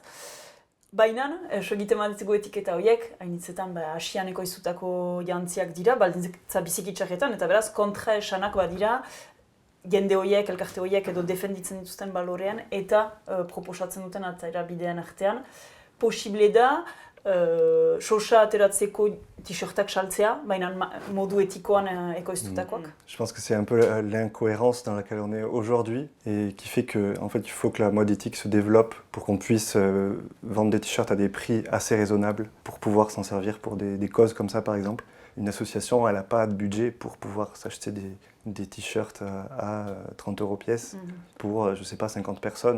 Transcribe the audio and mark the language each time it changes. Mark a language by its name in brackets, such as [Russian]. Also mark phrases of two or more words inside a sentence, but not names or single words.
[Basque] Baina, egiten baditugu etiketa horiek, hainitzetan Asian ekoiztutako jantziak dira, baldintza biziki txarretan, eta beraz kontra esanak badira jende horiek, elkarte horiek edo defenditzen dituzten balorean eta proposatzen duten atzaira bidean artean. Posible da, sosa ateratzeko t-shirtak saltzea, baina modu etikoan ekoiztutakoak. [French] Je pense que c'est un peu l'incohérence dans laquelle on est aujourd'hui et qui fait qu'en fait, il faut que la mode éthique se développe pour qu'on puisse vendre des t-shirts à des prix assez raisonnables pour pouvoir s'en servir pour des causes comme ça, par exemple. Une association, elle n'a pas de budget pour pouvoir s'acheter des t-shirts à 30 € pièce pour, je sais pas, 50 personnes.